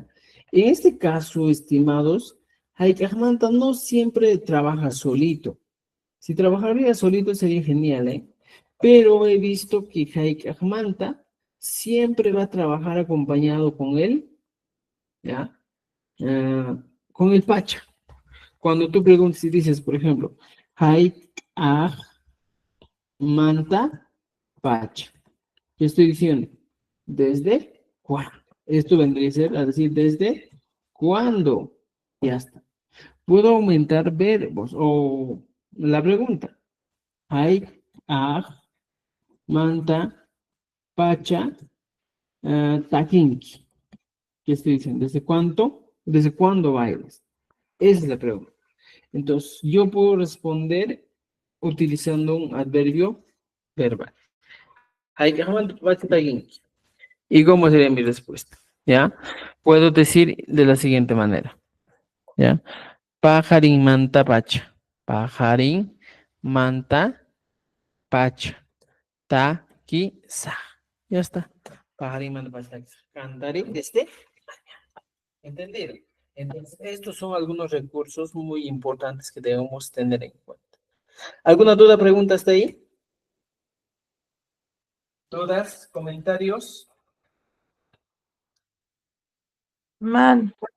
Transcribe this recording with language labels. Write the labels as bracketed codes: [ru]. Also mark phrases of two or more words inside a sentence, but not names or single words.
[es] En este caso, estimados, [qu] Haik ahmanta [es] no siempre trabaja solito. Si trabajaría solito sería genial, ¿eh? Pero he visto que [qu] Haik ahmanta [es] siempre va a trabajar acompañado con él, ¿ya? Ah, con el pacha. Cuando tú preguntas y dices, por ejemplo, [qu] Haik ahmanta pacha. [es] ¿Qué estoy diciendo? ¿Desde cuándo? Esto vendría a ser a decir, ¿desde cuándo? Ya está. Puedo aumentar verbos o la pregunta. [qu] Haik ahmanta pacha takinki. [es] ¿Qué estoy diciendo? ¿Desde cuánto? ¿Desde cuándo bailas? Esa es la pregunta. Entonces, yo puedo responder utilizando un adverbio verbal. ¿Y cómo sería mi respuesta? ¿Ya? Puedo decir de la siguiente manera. ¿Ya? [qu] Pajarín manta pacha. Pajarín manta pacha. Taki sa. [es] Ya está. [qu] Pajarín manta pacha. Taki sa. [es] Cantaré desde. ¿Entendido? Entonces, estos son algunos recursos muy importantes que debemos tener en cuenta. ¿Alguna duda, pregunta hasta ahí? ¿Dudas, comentarios? Man,